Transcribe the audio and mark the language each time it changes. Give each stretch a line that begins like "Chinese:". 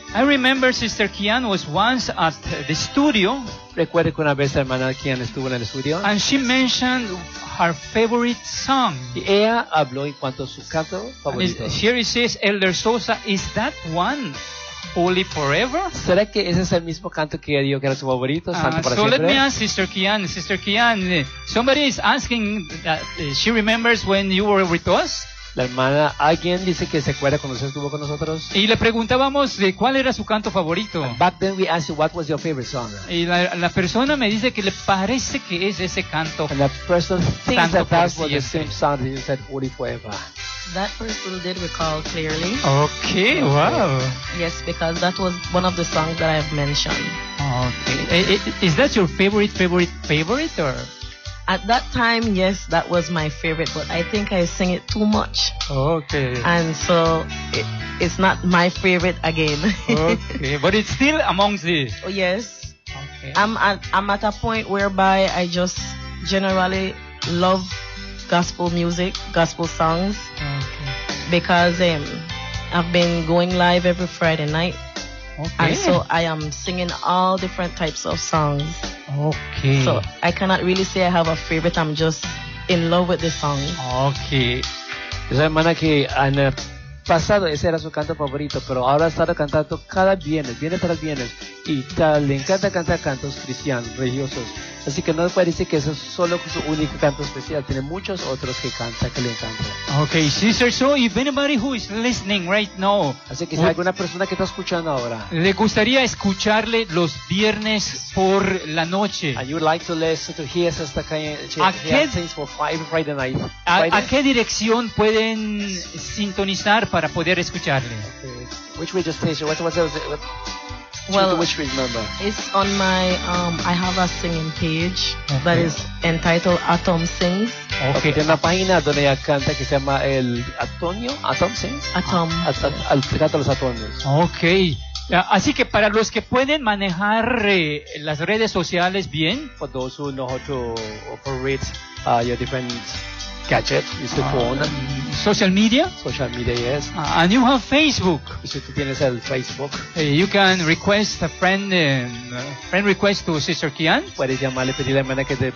English: I remember Sister Kian was once at the studio.
Spanish: Recuerdo que una vez hermana Kian estuvo en el estudio.
English: And she mentioned her favorite song.
Spanish: Y ella habló en cuanto a su canto favorito.
English: Here it says, Elder Sosa, is that one holy forever?
Spanish: ¿Será que ese es el mismo canto que ella dijo que era su favorito, santo para siempre?
English: So let me ask Sister Kian. Sister Kian, somebody is asking that she remembers when you were with us.
Spanish: La hermana, alguien dice que se acuerda cuando usted estuvo con nosotros. Y le preguntábamos de cuál era su canto favorito.
English: And back then we asked you what was your favorite song.
Spanish: Y la persona me dice que le parece que es ese canto.
English: And the person thinks that that was the same song that you said, Holy Forever. That person did recall clearly. Okay, wow. Yes, because that was one of the songs that I have mentioned. Okay. Is that your favorite, or? At that time, yes, that was my favorite, but I think I sing it too much. Okay. And so, it's not my favorite again. Okay, but it's still amongst the... Oh, yes. Okay. I'm at a point whereby I just generally love gospel music, gospel songs. Okay. Because I've been going live every Friday night. Okay. And so I am singing all different types of songs. Okay. So I cannot really say I have a favorite. I'm just in love with the song. Okay.
Spanish: Esa hermana que en el pasado ese era su canto favorito, pero ahora ha estado cantando cada viernes tras viernes, y tal, le encanta cantar cantos cristianos, religiosos. Así que no parece que eso es solo su único canto especial. Tiene muchos otros que canta, que le encanta.
English: Okay, sister. So if anybody who is listening right now,
Spanish: así que si hay alguna persona que está escuchando ahora, le gustaría escucharle los viernes por la noche.
English: And you would like to listen to hear Sister Kian for five Friday night.
Spanish: ¿A qué dirección pueden sintonizar para poder escucharle?
English: Okay. Which radio station? What? Well, which remember? It's on my I have a singing page. Okay. That is entitled Atom Sings.
Spanish: Okay, tiene una página donde ella canta que se llama el Atonio, Atom Sings. Atom. Canta los Atomios.
English: Okay.
Spanish: Así que para los que pueden manejar las redes sociales bien,
English: for those who know how to operate your different gadget, it's the phone. Social media? Social media, yes. And you have Facebook.
Spanish: Si tú tienes el Facebook.
English: You can request a friend request to Sister Kian.
Spanish: Puedes llamarle, pedirle a hermana que te...